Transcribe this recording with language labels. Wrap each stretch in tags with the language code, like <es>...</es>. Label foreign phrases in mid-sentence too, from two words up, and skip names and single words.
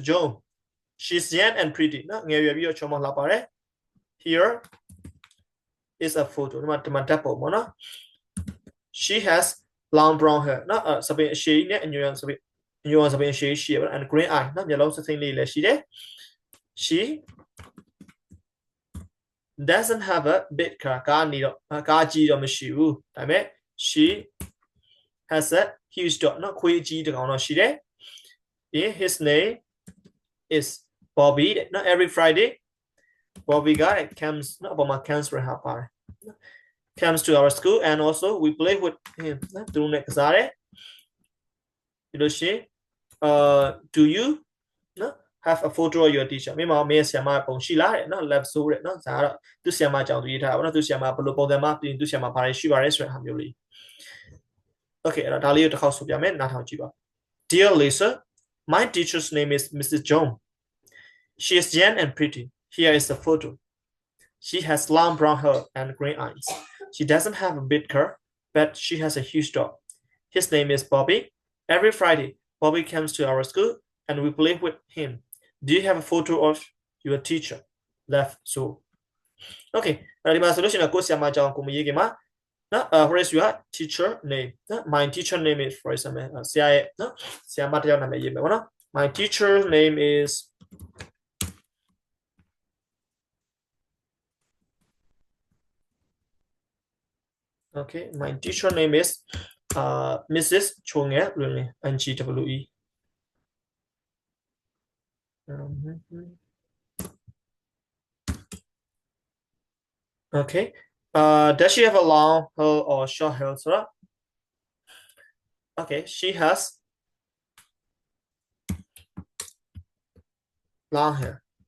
<en>John she's young and pretty နော်</en> <my>ငယ်ရွယ်ပြီးတော့ချောမောလှပါတယ်</my> <en>here is a photo</en> <my>ဒီမှာဓာတ်ပုံပေါ့နော်</my> <en>she has long brown hair နော်</en> <my>စပင်အရှည်နဲ့အညွန့်စပင်အရှည်ရှိရပါ</my> <en>and green eye နော်</en> <my>မျက်လုံးစစိမ့်လေးလည်းရှိတယ်</my> <en>she doesn't have a big car</en> <my>ကားကြီးတော့မရှိဘူးဒါပေမဲ့</my> <en>she has a huge dog နော်</en> <my>ခွေးကြီးတစ်ကောင်တော့ရှိတယ်</my> <en>his name is Bobby နော် every Friday Bobby guy comes</en> <my>နော်အပေါ်မှာ comes ရဟာပါတယ်</my> <en>comes to our school and also we play with him</en> <my>နော်သူနဲ့ကစားတယ်ပြီးလို့ရှိရင်</my> <en>do you</en> <my>နော်</my> <en>have a photo of your teacher</en> <my>မင်းမဆရာမပုံရှိလားတဲ့နော် left ဆိုတဲ့နော်ဒါကတော့သူဆရာမကြောင့်သူရေးထားတာပေါ့နော်သူဆရာမဘယ်လိုပုံစံမှပြင်သူဆရာမဘာတွေရှိပါလဲဆိုတဲ့ဟာမျိုးလေး okay အဲ့တော့ဒါလေးကိုတစ်ခေါက်ဆိုပြမယ်နားထောင်ကြည့်ပါ</my> <en>Dear Lisa my teacher's name is Mrs. Jones she is young and pretty here is a photo she has long brown hair and green eyes she doesn't have a big car but she has a huge dog his name is Bobby every Friday Bobby comes to our school and we play with him do you have a photo of your teacher left so okay</en> <my>ဒီမှာဆိုလို့ရှိရင်ကိုဆရာမအကြောင်းကိုမရေးခင်မှာနော်</my> <en>what is your teacher name နော် my teacher name is for example</en> <my>ဆရာရဲ့နော်ဆရာမတယောက်နာမည်ရေးမယ်ပေါ့နော်</my> <en>my teacher name is okay my teacher name is Mrs. Chonge NGWE okay does she have a long hair or short hair so okay she has long hair.</en>